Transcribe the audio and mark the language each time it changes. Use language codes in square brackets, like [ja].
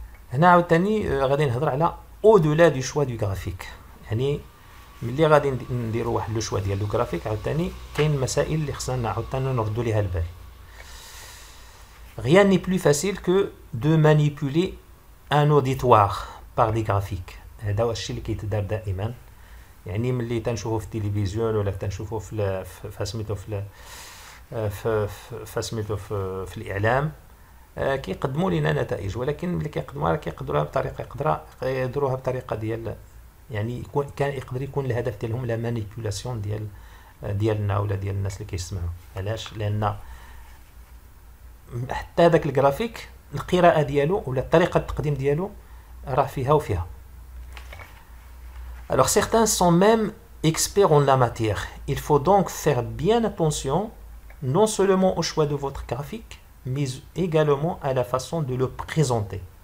[ar] هنا عاوتاني غادي نهضر على [fr] au-delà du choix du graphique. [ar] يعني ملي غادي نديرو واحد لو شوا ديال لو غرافيك عاوتاني كاين مسائل اللي خصنا عاوتاني نردو ليها البال. [fr] Rien n'est plus facile que de manipuler un auditoire par des graphiques. [ar] هذا هو الشيء اللي كيتدار دائما، يعني ملي تنشوفو في التلفزيون ولا تنشوفو في سميتو في الاعلام كيقدموا لنا نتائج، ولكن ملي كيقدروها بطريقه يديروها بطريقه ديال يعني كان يقدر يكون الهدف ديالهم لا مانيبيولاسيون ديالنا ولا ديال الناس اللي كيسمعوا. علاش؟ لان حتى هذاك الجرافيك القراءه ديالو ولا طريقه التقديم ديالو راه فيها وفيها. [fr] Alors certains sont même experts en la matière. Il faut donc faire bien attention non seulement au choix de votre graphique, mais également à la façon de le présenter.